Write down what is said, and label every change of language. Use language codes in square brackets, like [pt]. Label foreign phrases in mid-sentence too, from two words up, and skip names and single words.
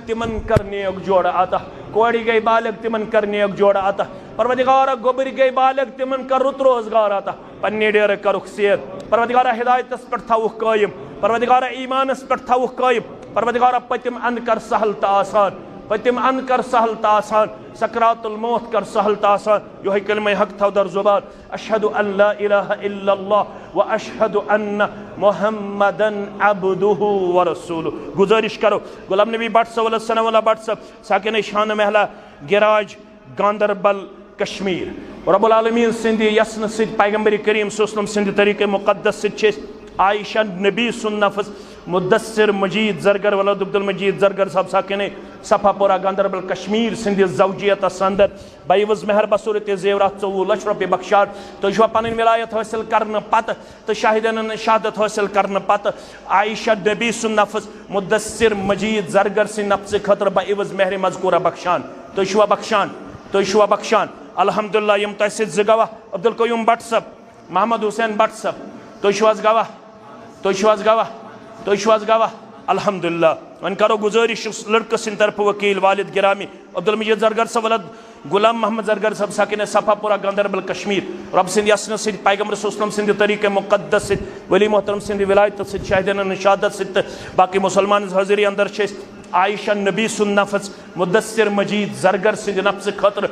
[ks] تِمن کر نیک جوڑ عطا کورِ گٔے بالغ تِمن کر نیک جوڑ عطا پروردگارا گوٚبٕرۍ گٔے بالغ تِمن کر رُت روزگار عطا پننہِ ڈیرٕ کرُکھ صحت پروردگارا ہدایتس پٮ۪ٹھ تھاوُکھ قٲیِم پروردگارا ایمانس پٮ۪ٹھ تھاوُکھ قٲیِم پروردگارا پٔتِم اند کر سہل تہٕ آسان پٔتِم اند کر سہل تہٕ آسان [ar] سکرات الموت [ks] کر سہل تہٕ آسان یِہوٚے کلمہ حق تھاو در زبان [ar] اشہد ان لا الہ الا اللہ و اشہد ان محمدن عبدہ ورسولہ [ks] گزارش کرو غلام نبی بٹ صاحب علیہ ثناء اللہ بٹ صاحب ساکن شان محلہ گراج گاندربل کشمیر [ar] رب العالمین [ks] سندِ یسنہٕ سۭتۍ پیغمبر کریم [ar] صلی اللہ علیہ وسلم [ks] سندِ طریقہ مقدس سۭتۍ چھِ أسۍ عائشہ نبی سُنٛد نفس مدثر مجید زرگر ولد عبد المجید زرگر صاحب ساکن صفا پورہ گاندربل کشمیر سندس زوجیتس اندر بایوز مہر بصورت زیورات 24 لچھ رۄپیہِ بخشان تُہۍ چھُوا پنٕنۍ ولایت حٲصل کرنہٕ پتہٕ تہٕ شاہدینن شہادت حٲصل کرنہٕ پتہٕ عائشہ نبی سُنٛد نفس مدثر مجید زرگر سٕنٛدِ نفسہٕ خٲطرٕ بایوز مہر مذکورہ بخشان تُہۍ چھُوا بخشان تُہۍ چھُوا بخشان الحمدللہ یم تۄہہِ سۭتۍ 2 گواہ عبدالقیوم بٹ صاحب محمد حسین بٹ صاحب تُہۍ چھِو حظ گواہ تُہۍ چھِو حظ گواہ تُہۍ چھِو حظ گواہ الحمدللہ وۄنۍ کرو گزٲرِش لڑکہٕ سٕنٛدِ طرفہٕ وکیل والد گرامی عبدالمجید زرگر صاحب ولد غلام محمد زرگر صاحب ساکن صفا پورہ گاندربل کشمیر رب سٕنٛدِ یسنہٕ سۭتۍ پیغمبر [ar] صلی اللہ علیہ وسلم [ks] سٕنٛدِ طریقہ مقدس سۭتۍ ولی محترم سٕنٛدِ ولایتہٕ سۭتۍ شاہدینن شہادت سۭتۍ تہٕ باقی مسلمان حاضری اندر چھِ أسۍ عائشہ نبی سُنٛد نفس مدثر مجید زرگر سٕنٛدِ نفسہٕ خٲطرٕ